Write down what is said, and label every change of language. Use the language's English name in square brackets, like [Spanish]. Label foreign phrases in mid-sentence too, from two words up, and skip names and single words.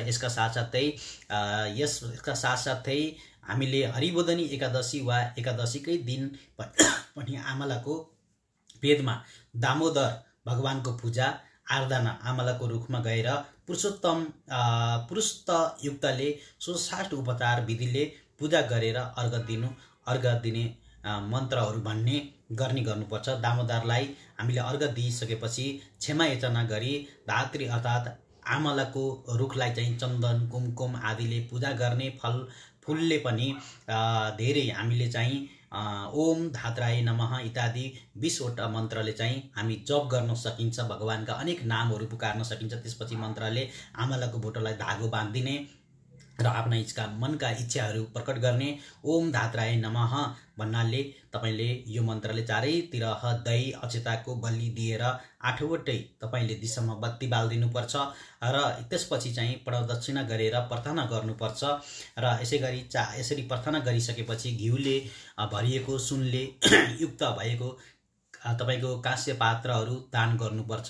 [Nepali] यसका साथसाथै हामीले हरिबोधनी एकादशी वा एकादशीकै दिन पनि आमलाको वेदमा दामोदर भगवानको पूजा आराधना आमलाको रुखमा गएर पुरुषोत्त युक्तले 160 उपचार विधिले पूजा गरेर अर्घ दिने मन्त्रहरू गर्ने गर्नुपर्छ। दामोदरलाई हामीले अर्घ दिइसकेपछि क्षमा याचना गरी धात्री अर्थात् आमलाको रुखलाई चाहिँ चन्दन कुमकुम आदिले पूजा गर्ने फुलले पनि धेरै हामीले चाहिँ [Sanskrit] ओम धात्राय नमः [Nepali] इत्यादि 20 वटा मन्त्रले चाहिँ हामी जप गर्न सकिन्छ। भगवानका अनेक नामहरू पुकार्न सकिन्छ। त्यसपछि मन्त्रले आमलाको बोटोलाई धागो बाँधिदिने र आफ्ना मनका इच्छाहरू प्रकट गर्ने। [Sanskrit] ओम धात्राय नमः [Nepali] भन्नाले तपाईले यो मन्त्रले चारैतिर दही अक्षताको बलि दिएर 8वटै तपाईले दिशामा बत्ती बाल्दिनुपर्छ र त्यसपछि चाहिँ प्रदक्षिणा गरेर प्रार्थना गर्नुपर्छ र यसरी प्रार्थना गरिसकेपछि घिउले भरिएको सुनले युक्त भएको तपाईको काँस्य पात्रहरू दान गर्नुपर्छ।